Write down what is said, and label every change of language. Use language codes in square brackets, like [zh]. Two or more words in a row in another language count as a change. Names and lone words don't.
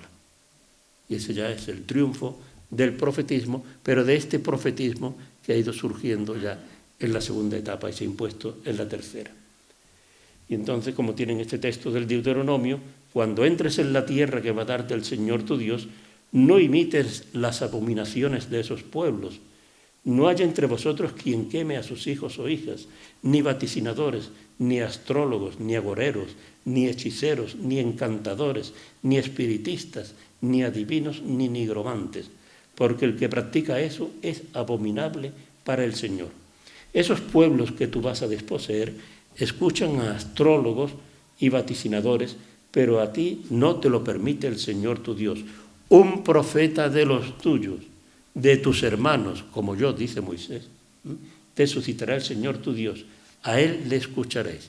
[es] Y ese ya es el triunfo del profetismo, pero de este profetismo que ha ido surgiendo ya en la segunda etapa y se ha impuesto en la tercera. Y entonces, como tienen este texto del Deuteronomio, cuando entres en la tierra que va a darte el Señor tu Dios, no imites las abominaciones de esos pueblos. No haya entre vosotros quien queme a sus hijos o hijas, ni vaticinadores, ni astrólogos, ni agoreros, ni hechiceros, ni encantadores, ni espiritistas, ni adivinos, ni nigromantes, porque el que practica eso es abominable para el Señor. Esos pueblos que tú vas a desposeer escuchan a astrólogos y vaticinadores, pero a ti no te lo permite el Señor tu Dios. Un profeta de los tuyos, de tus hermanos, como yo, dice Moisés, te suscitará el Señor tu Dios, a Él le escucharéis.